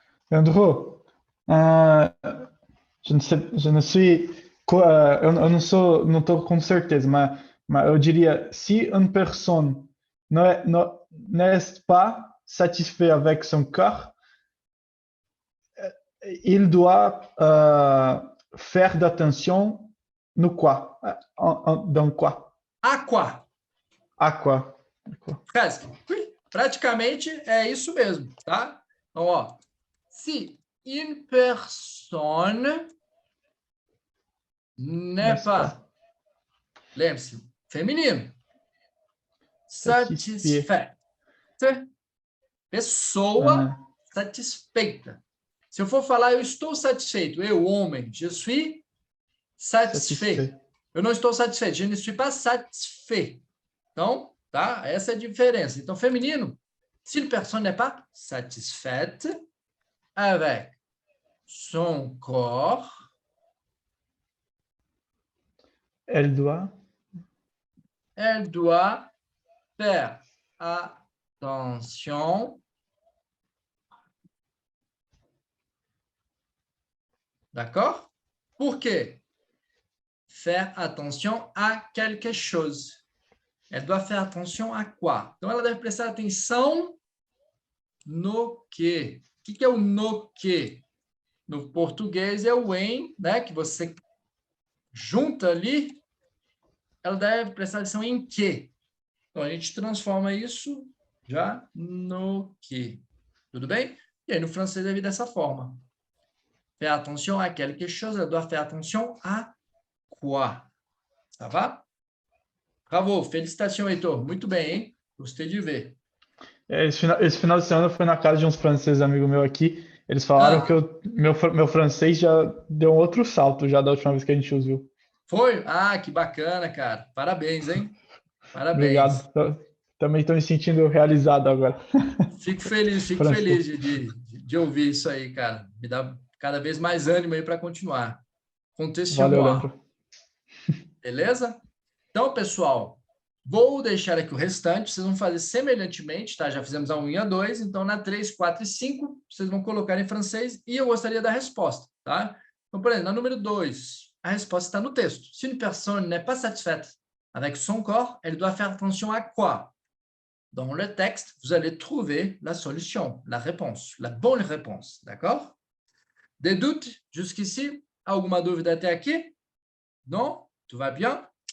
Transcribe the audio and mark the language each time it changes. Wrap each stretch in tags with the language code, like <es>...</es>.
<fr>Leandro, je ne suis,</fr> <pt>eu não estou com certeza, mas eu diria,</pt> <fr>si une personne n'est pas satisfait avec son corps, il doit faire d'attention</fr> <pt>no</pt> <fr>quoi? Dans quoi? À quoi? À quoi? Presque.</fr> <pt>Praticamente é isso mesmo, tá? Então, ó.</pt> <fr>Si une personne n'est pas,</fr> <pt>lembre-se, feminino,</pt> <fr>satisfait.</fr> <pt>Pessoa satisfeita. Se eu for falar, eu estou satisfeito, eu, homem,</pt> <fr>je suis satisfait.</fr> <pt>Eu não estou satisfeito,</pt> <fr>je ne suis pas satisfait.</fr> <pt>Então, tá? Essa é a diferença. Então, feminino,</pt> <fr>si une personne n'est pas satisfaite avec son corps, elle doit faire attention. D'accord?</fr> <pt>Por quê?</pt> <fr>Faire attention à quelque chose. Elle doit faire attention à quoi?</fr> <pt>Então, ela deve prestar atenção no quê? O que é o no quê? No português é o em, né? Que você junta ali. Ela deve prestar atenção em quê? Então, a gente transforma isso já no quê. Tudo bem? E aí, no francês, deve vir dessa forma.</pt> <fr>Faire attention à quelque chose, elle doit faire attention à quoi? Ça va? Bravo, félicitations,</fr> <pt>Heitor. Muito bem, hein? Gostei de ver. Esse final de semana eu fui na casa de uns franceses amigos meus aqui. Eles falaram que meu francês já deu um outro salto já da última vez que a gente os viu. Foi? Ah, que bacana, cara. Parabéns, hein? Parabéns. Obrigado. Também estou me sentindo realizado agora. Fico feliz de ouvir isso aí, cara. Me dá cada vez mais ânimo aí para continuar.</pt> <fr>Contexte</fr> <pt>Valeu,</pt> <fr>moi.</fr> <pt>Leandro. Beleza? Então, pessoal, vou deixar aqui o restante. Vocês vão fazer semelhantemente, tá? Já fizemos a 1 e a 2. Então, na 3, 4 e 5, vocês vão colocar em francês e eu gostaria da resposta, tá? Então, por exemplo, na número 2, a resposta está no texto.</pt> <fr>Si une personne n'est pas satisfaite avec son corps, elle doit faire attention à quoi? Dans le texte, vous allez trouver la solution, la réponse, la bonne réponse, d'accord? Des doutes jusqu'ici?</fr> <pt>Alguma dúvida até aqui?</pt> <fr>Non? Tout va bien?</fr>